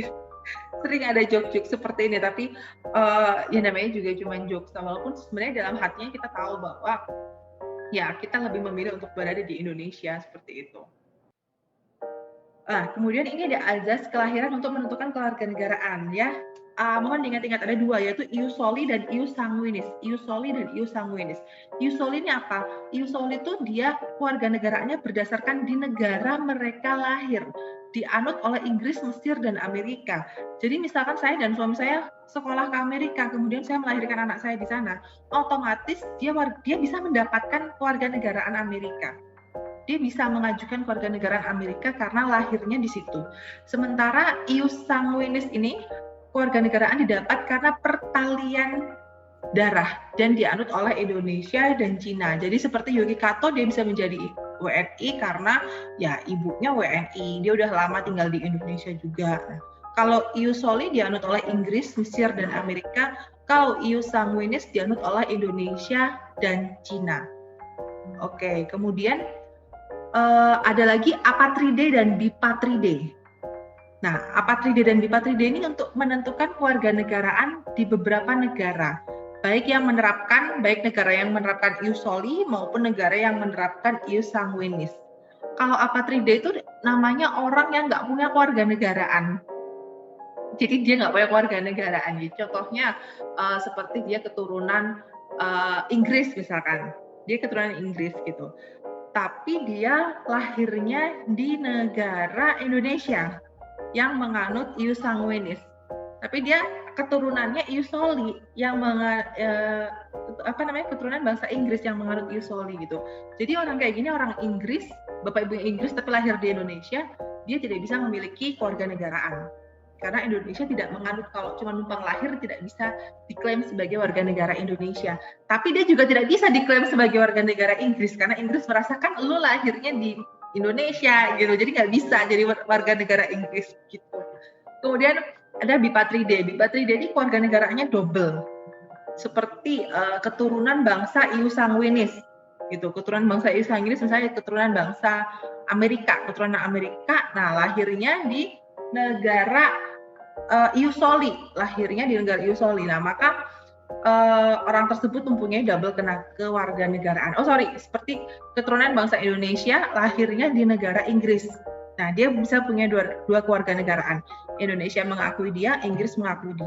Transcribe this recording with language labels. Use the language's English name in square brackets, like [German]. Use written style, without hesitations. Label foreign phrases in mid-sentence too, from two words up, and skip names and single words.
[Indonesian] Sering ada joke-joke seperti ini, tapi ya namanya juga cuma jokes, walaupun sebenarnya dalam hatinya kita tahu bahwa ya kita lebih memilih untuk berada di Indonesia seperti itu. Kemudian ini ada azas kelahiran untuk menentukan kewarganegaraan ya. mohon diingat-ingat ada dua, yaitu [Latin] ius soli [Indonesian] dan [Latin] ius sanguinis. Ius soli dan ius sanguinis. Ius soli [Indonesian] ini apa? [Latin] Ius soli [Indonesian] itu dia kewarganegaraannya berdasarkan di negara mereka lahir, dianut oleh Inggris, Mesir, dan Amerika. Jadi misalkan saya dan suami saya sekolah ke Amerika, kemudian saya melahirkan anak saya di sana, otomatis dia bisa mendapatkan kewarganegaraan Amerika. Dia bisa mengajukan kewarganegaraan Amerika karena lahirnya di situ. Sementara [Latin] ius sanguinis [Indonesian] ini kewarganegaraan didapat karena pertalian darah dan dianut oleh Indonesia dan Cina. Jadi seperti Yuki Kato, dia bisa menjadi WNI karena ya ibunya WNI, dia udah lama tinggal di Indonesia juga. Nah, kalau [Latin] ius soli [Indonesian] dianut oleh Inggris, Mesir, dan Amerika. Kalau [Latin] ius sanguinis [Indonesian] dianut oleh Indonesia dan Cina. Oke, kemudian ada lagi apatride dan bipatride. Nah, apatride dan bipatride ini untuk menentukan kewarganegaraan di beberapa negara, baik negara yang menerapkan [Latin] ius soli [Indonesian] maupun negara yang menerapkan [Latin] ius sanguinis. [Indonesian] Kalau apatride itu namanya orang yang nggak punya kewarganegaraan. Jadi dia nggak punya kewarganegaraan. Contohnya seperti dia keturunan Inggris misalkan, dia keturunan Inggris gitu. Tapi dia lahirnya di negara Indonesia yang menganut [Latin] ius sanguinis, [Indonesian] tapi dia keturunannya [Latin] ius soli [Indonesian] yang keturunan bangsa Inggris yang menganut [Latin] ius soli [Indonesian] gitu. Jadi orang kayak gini orang Inggris, bapak ibu Inggris tapi lahir di Indonesia, dia tidak bisa memiliki kewarganegaraan karena Indonesia tidak menganut, kalau cuma numpang lahir tidak bisa diklaim sebagai warga negara Indonesia. Tapi dia juga tidak bisa diklaim sebagai warga negara Inggris karena Inggris merasakan lu lahirnya di Indonesia gitu, jadi nggak bisa jadi warga negara Inggris gitu. Kemudian ada bipatride. Bipatride ini kewarganegaraannya double, seperti keturunan bangsa [Latin] ius sanguinis [Indonesian] gitu. Keturunan bangsa [Latin] ius sanguinis [Indonesian] misalnya keturunan bangsa Amerika, nah lahirnya di negara [Latin] ius soli, [Indonesian] Nah, maka orang tersebut mempunyai double kewarganegaraan. Seperti keturunan bangsa Indonesia lahirnya di negara Inggris. Nah, dia bisa punya dua kewarganegaraan. Indonesia mengakui dia, Inggris mengakui dia.